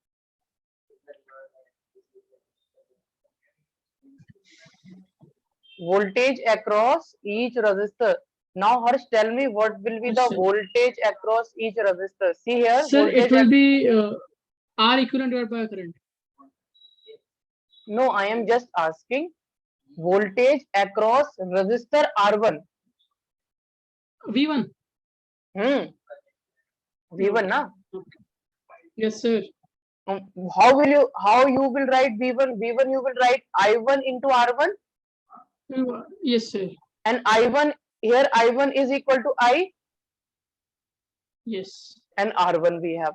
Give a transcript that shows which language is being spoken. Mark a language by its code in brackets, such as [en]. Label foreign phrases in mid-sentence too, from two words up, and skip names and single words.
[en] Voltage across each resistor. Now Harsh, tell me what will be the Sir. voltage across each resistor. See here, Sir, it voltage. will be R equivalent divided by current. No, I am just asking voltage across resistor R1. V1. V1 na? Okay. Yes, sir. How you will write V1? V1 you will write I1 into R1, Yes, sir. and I1 here I1 is equal to I, Yes. and R1 we have.